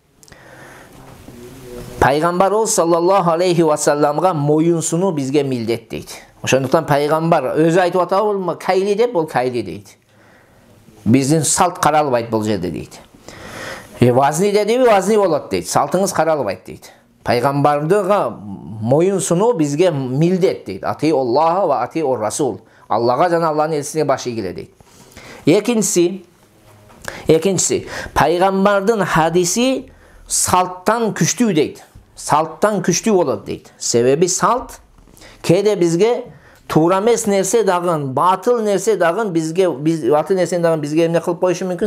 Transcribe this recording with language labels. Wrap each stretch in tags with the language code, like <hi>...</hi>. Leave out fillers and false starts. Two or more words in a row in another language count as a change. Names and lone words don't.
<ky>Пайгамбар</ky> <ar>صلى الله عليه وسلم</ar> <ky>моюнсуну бизге милдет дейт. Ошондуктан Пайгамбар өзү айтып атабы, кайли деп, бул кайли дейт. Биздин салт каралбайт бул жерде дейт. Вазни дедиби, вазни болот дейт. Салтыңыз каралбайт дейт. Пайгамбардыга моюнсуну бизге милдет дейт.</ky> <ar>أطيعوا الله وأطيعوا الرسول.</ar> <ky>Аллага жана Алланын элчисине баш ийгиле дейт. Экинчиси, Пайгамбардын хадиси салттан күчтүү дейт. Салттан күчтүү болот дейт. Себеби салт кээде бизге туура эмес нерсе дагы, батыл нерсе дагы бизге, батыл нерсени дагы бизге эмне кылып коюшу мүмкүн?</ky>